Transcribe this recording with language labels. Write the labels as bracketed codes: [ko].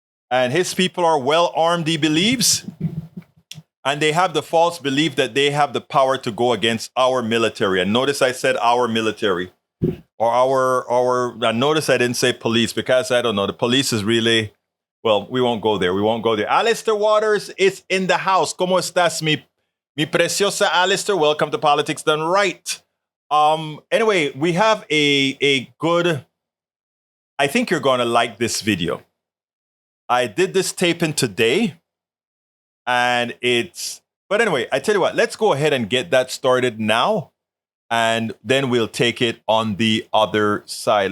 [en] And his people are well armed, he believes. And they have the false belief that they have the power to go against our military. And notice I said our military. Or notice I didn't say police because I don't know. The police is really, well, we won't go there. Alistair Waters is in the house. [es] ¿Cómo estás, mi preciosa Alistair? [en] Welcome to Politics Done Right. Anyway, we have a good... I think you're going to like this video. I did this taping today, but anyway, I tell you what, let's go ahead and get that started now, and then we'll take it on the other side.